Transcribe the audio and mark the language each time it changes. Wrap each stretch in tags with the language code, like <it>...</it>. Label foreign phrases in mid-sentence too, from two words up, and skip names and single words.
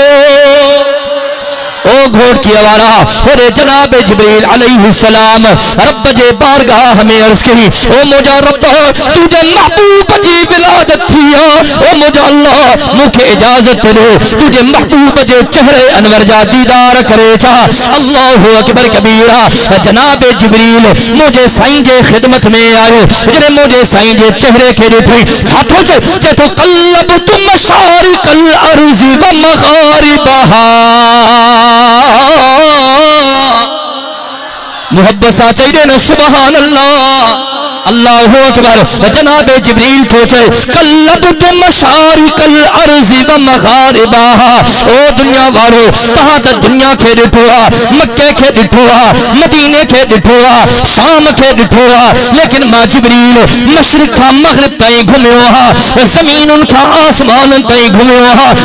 <sd>ओ घोड़कीअ वारा होरे जनाब जिब्रील अलैहिस्सलाम रब जे बारगाह में अर्ज़ कई, ओ मुंहिंजा रब तुझे महबूब जी विलादत थी आहे, ओ मुंहिंजा अल्लाह मूंखे इजाज़त ॾे तुझे महबूब जे चेहरे अनवर जा दीदार करे छा।</sd> <ar>الله أكبر كبيرا.</ar> <sd>जनाब जिब्रील मुंहिंजे साईं जे ख़िदमत में आयो, जॾहिं मुंहिंजे साईं जे चेहरे खे ॾिठी छा थो चए, चए थो</sd> <ar>قلبت مشارق الأرض ومغاربها.</ar> <sd>मोहब्बत सां चई ॾे न</sd> <ar>سبحان الله. الله أكبر.</ar> <sd>जनाब जिब्रील तो चए</sd> <ar>قلبت مشارق الأرض ومغاربها.</ar> <sd>ओ दुनिया वारो तहां त दुनिया खे ॾिठो आहे, मक्के खे ॾिठो आहे, मदीने खे ॾिठो आहे, शाम खे ॾिठो आहे, लेकिन मां जिब्रील मशरिक़ खां मग़रिब ताईं घुमियो आहे, ज़मीनुनि खां आसमाननि ताईं घुमियो आहे।</sd>